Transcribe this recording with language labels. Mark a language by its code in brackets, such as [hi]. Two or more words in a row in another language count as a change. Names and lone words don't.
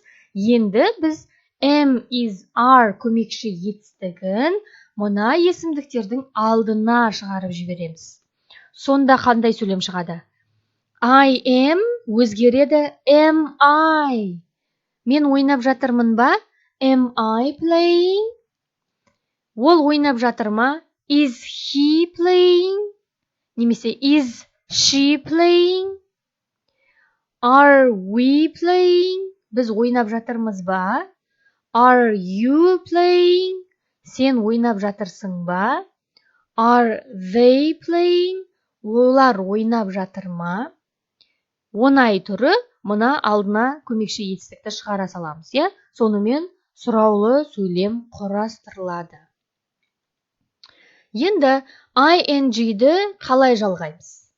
[kk] Енді біз [en] am, is, are [kk] көмекші етістігін мына есімдіктердің алдына шығарып жібереміз. Сонда қандай сөйлем шығады? [en] I am өзгереді am I. [kk] Мен ойнап жатырмын ба? [en] Am I playing? [kk] Ол ойнап жатыр ма? [en] Is he playing? Немесе is she playing? Are we playing? [kk] Біз ойнап жатырмыз ба? [en] Are you playing? [kk] Сен ойнап жатырсың ба? [en] Are they playing? [kk] Олар ойнап жатыр ма? Оңай түрі мына алдына көмекші етістікті шығара саламыз, иә? Сонымен сұраулы сөйлем құрастырылады. Енді ing-ді қалай жалғаймыз?